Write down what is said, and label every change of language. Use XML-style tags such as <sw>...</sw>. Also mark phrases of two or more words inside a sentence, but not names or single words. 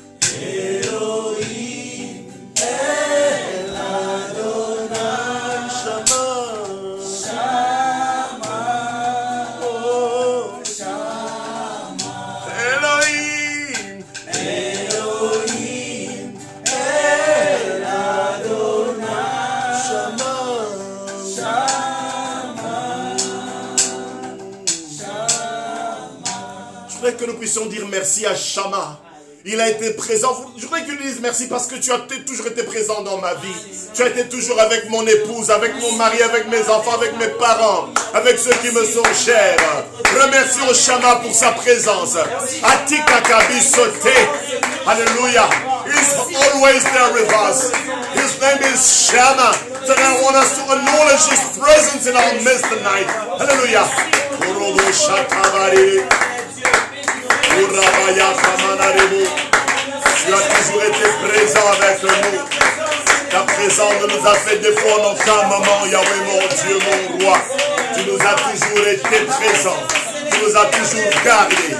<fr>Elohim, El Adonai, Shama, Shama, oh Shama, Elohim, Elohim, El Adonai, Shama, Shama, Shama. Je voudrais que nous puissions dire merci à Shama. Il a été présent. Je voudrais que nous disions merci parce que tu as toujours été présent dans ma vie. Tu as été toujours avec mon épouse, avec mon mari, avec mes enfants, avec mes parents, avec ceux qui me sont chers. Remercions Shama pour sa présence. Atika Kabisote. Hallelujah.</fr> <en>He's always there with us. His name is Shama. Then I want us to acknowledge His presence in our midst tonight. Hallelujah.</en> <fr>Tu as toujours été présent avec nous. Ta présence nous a fait des fois en aucun moment, Yahweh, mon Dieu, mon roi. Tu nous as toujours été présent. Tu nous as toujours gardés.</fr>